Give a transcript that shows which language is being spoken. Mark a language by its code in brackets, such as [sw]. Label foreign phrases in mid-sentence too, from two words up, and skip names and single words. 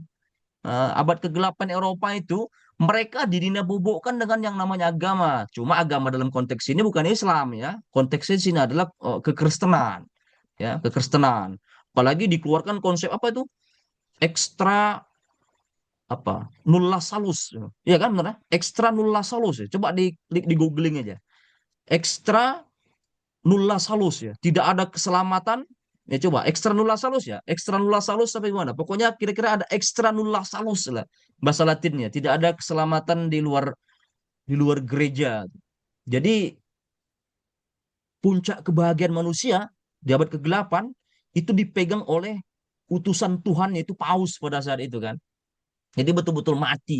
[id] Abad ke-8 Eropa itu mereka bobokkan dengan yang namanya agama. Cuma agama dalam konteks ini bukan Islam ya. Konteksnya di sini adalah kekristenan. Ya, kekristenan. Apalagi dikeluarkan konsep apa itu? Ekstra apa? [la] Nulla salus. [id] Ya kan benar? [la] Ekstra nulla salus [id] ya. Coba di googling aja. [la] Ekstra nulla salus [id] ya. Tidak ada keselamatan. Ya coba [la] ekstra nulla salus [id] ya. [la] Ekstra nulla salus sampai mana? [id] Pokoknya kira-kira ada [la] ekstra nulla salus [id] lah bahasa Latinnya. Tidak ada keselamatan di luar gereja. Jadi puncak kebahagiaan manusia di abad ke-8 itu dipegang oleh utusan Tuhan yaitu Paus pada saat itu kan. Jadi betul-betul mati.